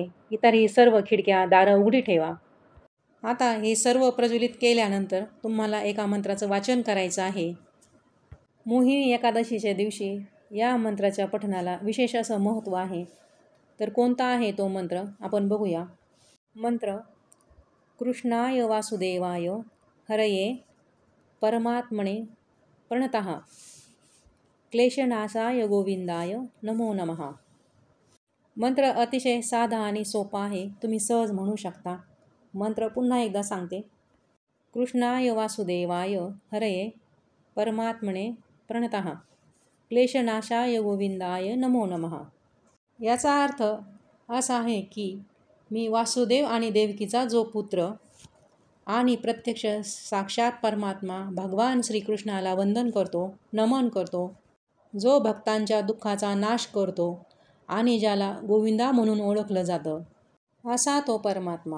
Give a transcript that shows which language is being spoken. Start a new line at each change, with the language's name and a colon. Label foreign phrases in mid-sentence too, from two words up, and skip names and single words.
Marathi: इतरही सर्व खिडक्या दारं उघडी ठेवा. आता हे सर्व प्रज्वलित केल्यानंतर तुम्हाला एका मंत्राचं वाचन करायचं आहे. मोहिनी एकादशीच्या दिवशी या मंत्राच्या पठणाला विशेष असं महत्त्व आहे. तर कोणता आहे तो मंत्र आपण बघूया. मंत्र:
Sanskrit: कृष्णाय वासुदेवाय हरये परमात्मने प्रणतः क्लेशनाशाय गोविंदाय नमो नमः.
Marathi: मंत्र अतिशय साधा आणि सोपा आहे, तुम्ही सहज म्हणू शकता. मंत्र पुन्हा एकदा सांगते.
Sanskrit: कृष्णाय वासुदेवाय हरये परमात्मने प्रणतः क्लेशनाशाय गोविंदाय नमो नमः.
Marathi: याचा अर्थ असा आहे की मी वासुदेव आणि देवकीचा जो पुत्र आणि प्रत्यक्ष साक्षात परमात्मा भगवान श्रीकृष्णाला वंदन करतो, नमन करतो, जो भक्तांच्या दुःखाचा नाश करतो आणि ज्याला गोविंदा म्हणून ओळखलं जातं, असा तो परमात्मा.